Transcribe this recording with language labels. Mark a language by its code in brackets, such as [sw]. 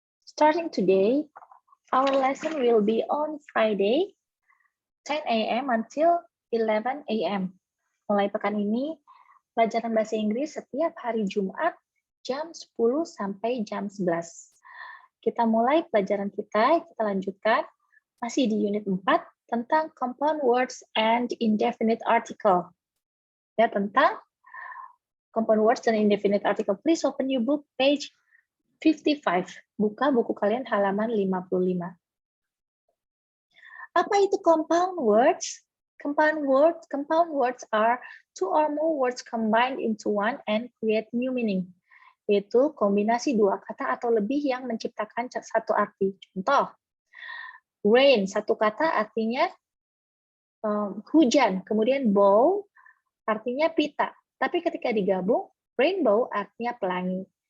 [en] Starting today, our lesson will be on Friday, 10 a.m. until 11 a.m. [id] Mulai pekan ini, pelajaran bahasa Inggris setiap hari Jumat jam 10 sampai jam 11. Kita mulai pelajaran kita lanjutkan, masih di unit 4, tentang compound words and indefinite article. Ya, tentang compound words dan indefinite article. [en] Please open your book, page 55. [id] Buka buku kalian halaman 55. Apa itu [en] compound words? Compound words are two or more words combined into one and create new meaning. [id] Yaitu kombinasi dua kata atau lebih yang menciptakan satu arti. Contoh, rain, satu kata artinya hujan. Kemudian bow artinya pita. Tapi ketika digabung, rainbow artinya pelangi.